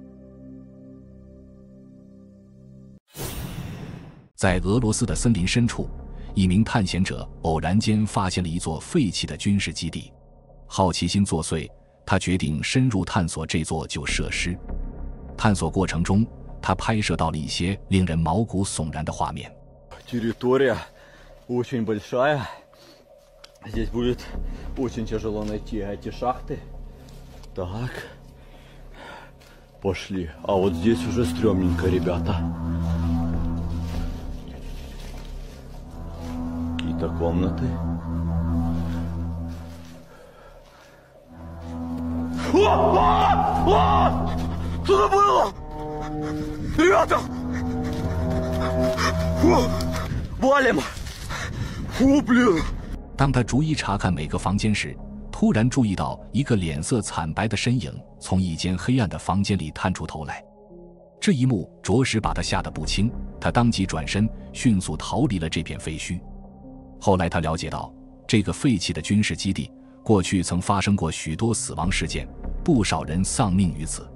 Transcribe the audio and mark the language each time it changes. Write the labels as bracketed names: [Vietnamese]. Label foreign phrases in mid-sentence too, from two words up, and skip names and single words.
[Chinese] 在俄羅斯的森林深處，一名探險者偶然間發現了一座廢棄的軍事基地。好奇心作祟，他決定深入探索這座舊設施。探索過程中，他拍攝到了一些令人毛骨悚然的畫面。 [Russian] Территория очень большая. Здесь будет очень тяжело найти эти шахты. Так. Пошли. А вот здесь уже стрёмненько, ребята. Какие-то комнаты. Что это было? Ребята! Валим! Фу, блин! [Chinese] 當他逐一查看每個房間時，突然注意到一個臉色慘白的身影從一間黑暗的房間裡探出頭來。這一幕着實把他嚇得不輕，他當即轉身，迅速逃離了這片廢墟。後來他了解到，這個廢棄的軍事基地過去曾發生過許多死亡事件，不少人喪命於此。